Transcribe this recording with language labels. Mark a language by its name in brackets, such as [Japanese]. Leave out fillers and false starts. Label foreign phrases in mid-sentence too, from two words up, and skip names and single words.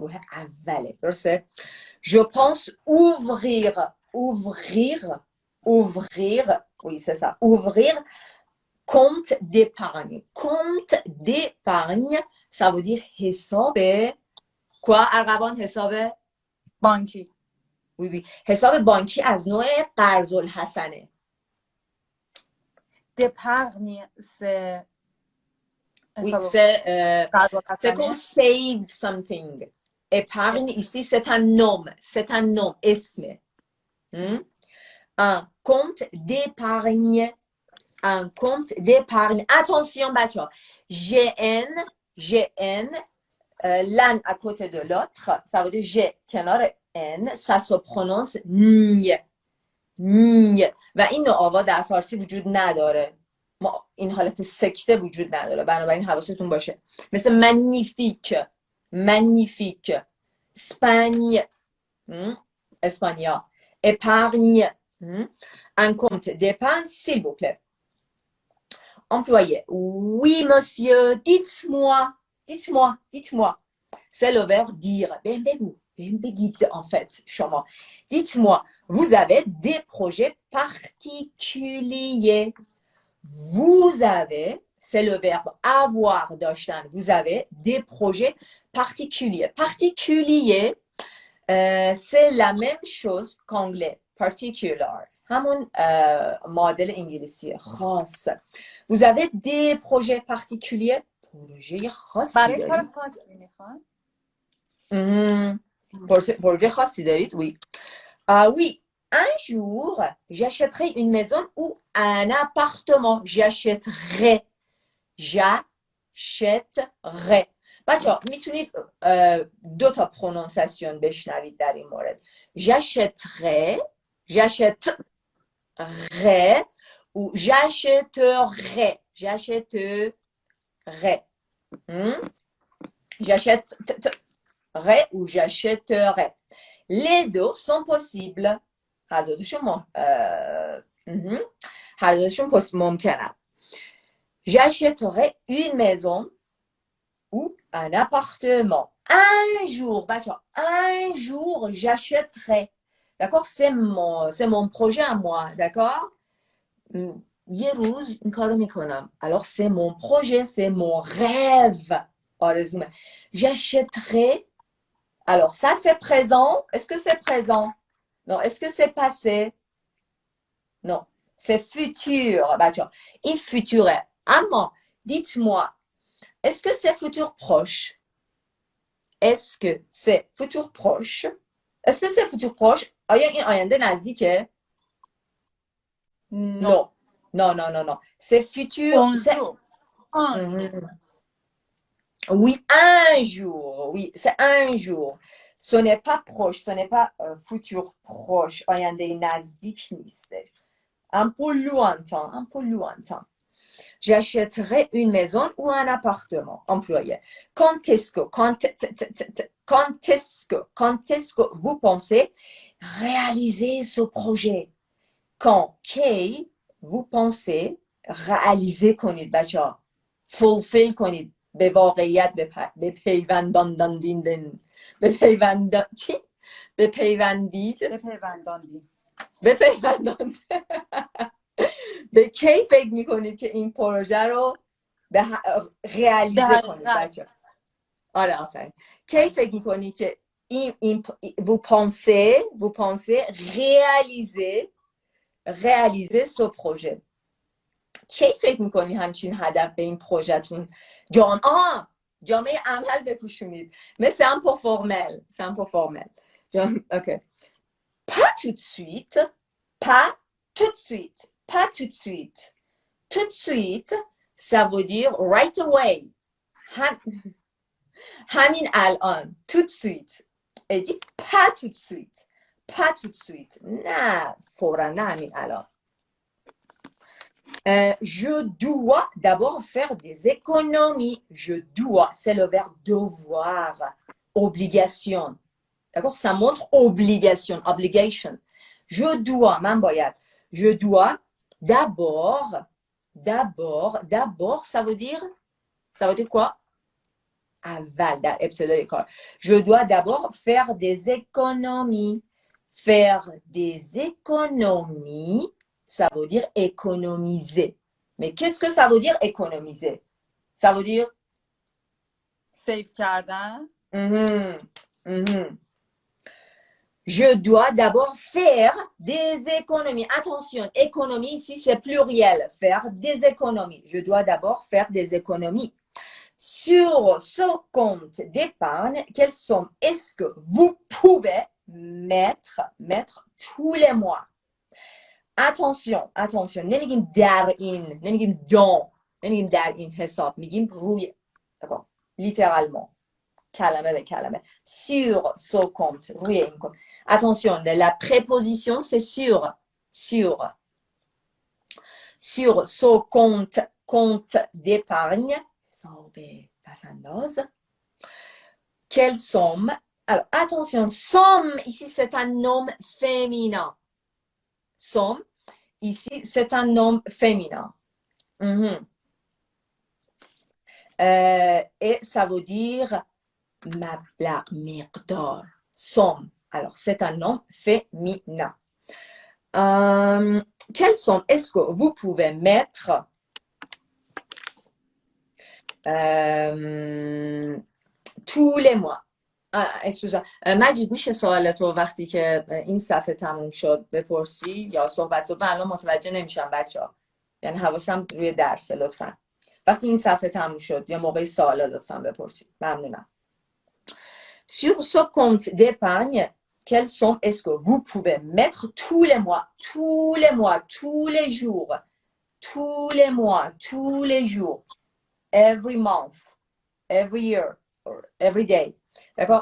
[French] Je pense ouvrir. Oui, c'est ça. Ouvrir compte d'épargne. Compte d'épargne, ça veut dire حساب. Quoi, [Persian] ارغوان حساب؟ بانکی. [French] oui. [Persian] حساب بانکی از نوع قرض الحسنه. [French] d'épargne, c'est Oui, [Persian] قرض [French] c'est comme [Persian] الحسنه. [English] save something. [French] Épargne, ici, c'est un nom. C'est un nom, اسم. Un compte d'épargne. Un compte d'épargne. Attention, bâtiment. GN, l'un à côté de l'autre, ça veut dire G, کنار N, ça se prononce نی. [Persian] نی. و این نوع آوا در فارسی وجود نداره. ما این حالت سکته وجود نداره، بنابراین حواستون باشه. [French] مثل magnifique, magnifique, Espagne, Espagna, épargne, un compte d'épargne, s'il vous plaît. Employé, oui monsieur, dites-moi, c'est le verbe dire. Ben بگو، ben بگید en fait, شما. Dites-moi, vous avez des projets particuliers. Vous avez, c'est le verbe avoir, داشتن. Vous avez des projets particuliers. Particulier, c'est la même chose qu'anglais. Particular. [Persian] همون معادل انگلیسی خاص. [French] Vous avez des projets particuliers. [Persian] پروژه خاصی برای دارید؟ کار خاصی میخوان؟ پروژه خاصی دارید؟ Oui. [French] Oui. Un jour, j'achèterai une maison ou un appartement. J'achèterai. [Persian] بچه ها میتونید دو تا پرونانسیون بشنوید در این مورد. [French] j'achèterai ou j'achèterai. j'achèterai ou j'achèterai. Les deux sont possibles. [Persian] هر دوشون ممکنه. [French] J'achèterai une maison ou un appartement. Un jour, un jour, j'achèterai. D'accord? C'est mon projet à moi. D'accord? [Persian] یه روز این کارو میکنم. [French] Alors, c'est mon projet, c'est mon rêve. آرزومه. J'achèterai. Alors, ça, c'est présent. Est-ce que c'est présent? Non. Est-ce que c'est passé? Non. C'est futur. Il futurait. Amant, dites-moi, est-ce que c'est futur proche? Est-ce que c'est futur proche? Est-ce que c'est futur proche? [Persian] آیا این آینده نزدیکه؟ Non. [French] Non. C'est futur. bonjour. Oui, un jour. Oui, c'est un jour. Ce n'est pas proche. Ce n'est pas futur proche. [Persian] آینده نزدیک نیستش. [French] Un peu lointain. J'achèterai une maison ou un appartement. Employé. Quand est-ce que vous pensez réaliser ce projet? Quand vous pensez réaliser [Persian] کنید بچه‌ها. fulfill کنید. به واقعیت بپیونداندین. بپیونداندین. به کی فکر میکنید که این پروژه رو ریالیزه کنید بچه؟ آره آفرین. کی فکر میکنید که [French] vous pensez réaliser ce projet [Persian] کی فکر میکنی همچین هدف به این پروژهتون جامعه عمل بپوشونید مثل [French] un peu formel c'est un peu formel ok pas tout de suite pas tout de suite pas tout de suite tout de suite ça veut dire [English] right away [Persian] همین الان [French] tout de suite et dit pas tout de suite pas tout de suite [Persian] نه فورا نه همین الان [French] je dois d'abord faire des économies. Je dois, c'est le verbe devoir, obligation. D'accord? Ça montre obligation, obligation. Je dois, [Persian] من باید. [French] Je dois d'abord, ça veut dire quoi? [Persian] اول در ابتدای کار. [French] Je dois d'abord faire des économies. Faire des économies. Ça veut dire économiser. Mais qu'est-ce que ça veut dire économiser? Ça veut dire [Persian] سیو کردن. [French] Je dois d'abord faire des économies. Attention, économie ici c'est pluriel. Faire des économies. Je dois d'abord faire des économies. Sur ce compte d'épargne, quelles sommes est-ce que vous pouvez mettre tous les mois? [Persian] attention نمیگیم در این نمیگیم نمیگیم در این حساب میگیم روی [French] d'accord littéralement [Persian] کلمه به کلمه [French] sur ce compte [Persian] روی این [French] compte attention la préposition c'est sur ce compte d'épargne [Persian] حساب پسنداز [French] quelle somme alors attention somme ici c'est un nom féminin somme, ici, c'est un nom féminin. Et ça veut dire [Persian] مبلغ مقدار [French] somme. Alors, c'est un nom féminin. Quelle somme est-ce que vous pouvez mettre tous les mois? [Persian] مجید میشه سوالتو وقتی که این صفحه تموم شد بپرسی یا صحبت رو؟ من الان متوجه نمیشم بچه‌ها، یعنی حواسم روی درسه. لطفا وقتی این صفحه تموم شد یا موقع سوالا لطفا بپرسید. ممنونم. [French] Sur ce compte d'épargne, quelle somme est-ce que vous pouvez mettre tous les mois, tous les jours, [English] every month, every year, or every day. [French] D'accord?